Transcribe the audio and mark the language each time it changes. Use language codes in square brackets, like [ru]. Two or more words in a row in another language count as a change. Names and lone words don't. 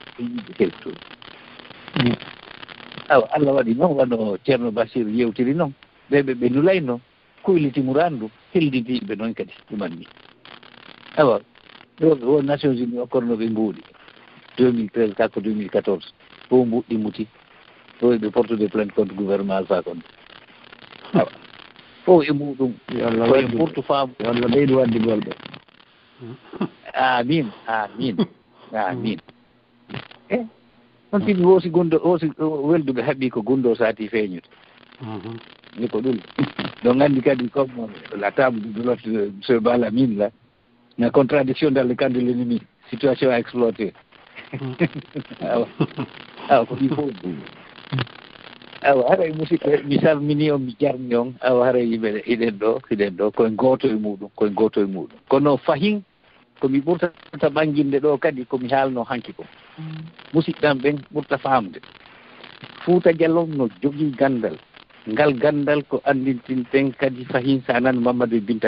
[ff] yimɓe Sékou Touré awa Allah waɗi noon wano ceerno Basiru yewtiri noon ɓe nulayno koyliti murandu helditi yimɓe noon kadi ɗumanni awa ɗo o Nations Unies o korno ɓe mbuuɗi 2013 kako 2014 fof mbuɗɗi muti to eɓe portude [fr] plainte contre gouvernement [ff] Alpha Condé awa fof e muɗum koye ɓurtu faamu Allah ɓeydu wadde golɓe amin e on tini hoosi welduɓe haɓɓi ko gunndo saati feeñude ni ko ɗum ɗo nganndi kadi [fr] comme la table de l'hôte monsieur Balamine là na contradiction dans le camp de l'ennemi situation à exploiter [ff] awa ko ɗi fof awa haray musidɓe mi salmini on mi jarni on awa haray yimɓe hiɗen ɗo koye gooto e muɗum kono fahin komi ɓurtata ɓanginde ɗo kadi komi haalno hanki ko musidɗam ɓen ɓurta faamde Fouta Diallo no jogii gandal ngal gandal ko andintinten kadi fahin sa nan Mamadou Binta